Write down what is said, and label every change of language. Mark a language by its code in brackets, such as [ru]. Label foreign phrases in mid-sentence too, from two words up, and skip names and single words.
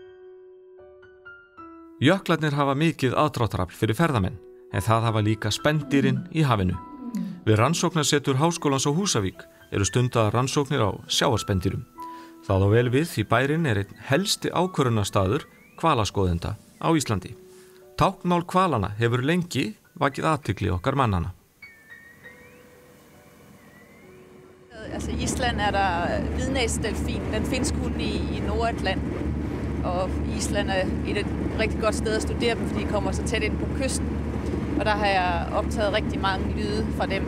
[is] Jöklarnir hafa mikið aðdráttarafl fyrir ferðamenn, en það hafa líka spendýrin í hafinu. Við rannsóknarsetur Háskólans á Húsavík eru stundaðar rannsóknir á sjávarspendýrum. Það á vel við því bærinn einn helsti ákvörðunarstaður hvalaskoðenda á Íslandi. Táknmál hvalana hefur lengi vakið athygli okkar mannana. [da] Altså i Island der hvidnæsdelfin. Den findes kun i Nordatlanten. Og Island et rigtig godt sted at studere dem, fordi de kommer så tæt ind på kysten. Og der har jeg optaget rigtig mange lyde fra dem.